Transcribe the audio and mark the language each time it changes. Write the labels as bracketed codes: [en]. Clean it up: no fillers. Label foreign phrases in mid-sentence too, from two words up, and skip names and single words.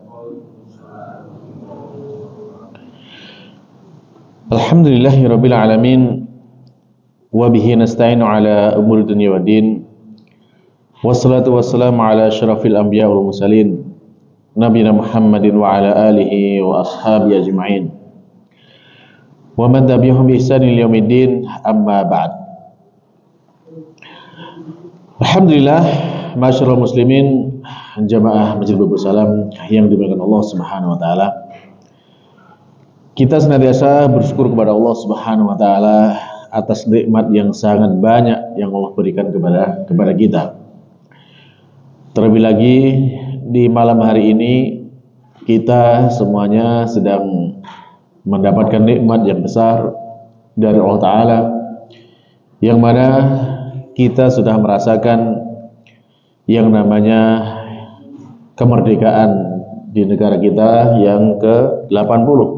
[ar] الحمد لله رب العالمين وبه نستعين على أمور الدنيا والدين والصلاة والسلام على أشرف الأنبياء والمرسلين نبينا محمد وعلى آله وأصحابه أجمعين ومن تبعهم بإحسان إلى يوم الدين أما بعد. [id] Alhamdulillah, [ar] ما شاء الله المسلمين, [id] jamaah Masjid Babul Salam yang dimuliakan Allah [ar] سبحانه وتعالى. [id] Kita senantiasa bersyukur kepada Allah [ar] سبحانه وتعالى [id] atas nikmat yang sangat banyak yang Allah berikan kepada kita. Terlebih lagi di malam hari ini kita semuanya sedang mendapatkan nikmat yang besar dari [ar] الله تعالى, [id] yang mana kita sudah merasakan yang namanya kemerdekaan di negara kita yang ke-80.